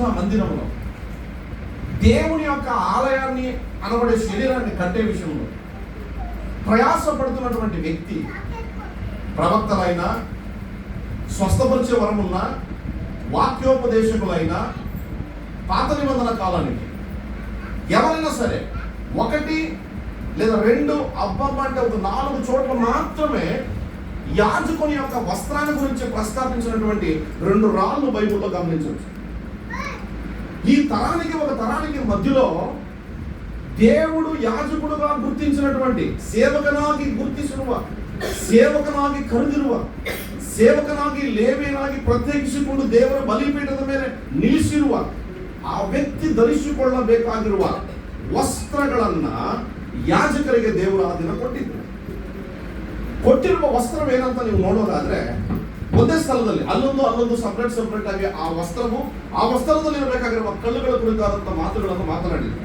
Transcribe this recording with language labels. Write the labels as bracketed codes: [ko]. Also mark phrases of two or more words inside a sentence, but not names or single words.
[te] మందిరంలో, దేవుని యొక్క ఆలయాన్ని అనబడే శరీరాన్ని కట్టే విషయంలో ప్రయాసపడుతున్నటువంటి వ్యక్తి, ప్రవక్తలైనా, స్వస్థపరిచే వరమున్నా, వాక్యోపదేశకులైనా, పాత నిబంధన కాలానికి ఎవరైనా సరే 1 లేదా 2 అంటే ఒక 4 చోట్ల మాత్రమే యాజకుని యొక్క వస్త్రాన్ని గురించి ప్రస్తావించినటువంటి 2 రాళ్ళు బైబిల్లో గమనించవచ్చు. ఈ తరానికి ఒక తరానికి మధ్యలో దేవుడు యాజకుడుగా ಗುರುತಿಸಿನటువంటి [kn] ಸೇವಕನಾಗಿ ಗುರುತಿಸಿರುವ, ಸೇವಕನಾಗಿ ಕರೆದಿರುವ, ಸೇವಕನಾಗಿ ಲೇವಿಯನಾಗಿ ಪ್ರತ್ಯೇಕಿಸಿಕೊಂಡು ದೇವರ ಬಲಿಪೀಠದ ಮೇಲೆ ನಿಲ್ಲಿಸಿರುವ ಆ ವ್ಯಕ್ತಿ ಧರಿಸಿಕೊಳ್ಳಬೇಕಾಗಿರುವ ವಸ್ತ್ರಗಳನ್ನ ಯಾಜಕರಿಗೆ ದೇವರು ಆ ದಿನ ಕೊಟ್ಟಿರುವ ವಸ್ತ್ರವೇನಂತ ನೀವು ನೋಡೋದಾದ್ರೆ, ಒಂದೇ ಸ್ಥಳದಲ್ಲಿ ಅಲ್ಲೊಂದು ಸಪರೇಟ್ ಆಗಿ ಆ ವಸ್ತ್ರದಲ್ಲಿ ಇರಬೇಕಾಗಿರುವ ಕಲ್ಲುಗಳ ಕುರಿತಾದಂತಹ ಮಾತುಗಳನ್ನು ಮಾತನಾಡಿದ್ರು.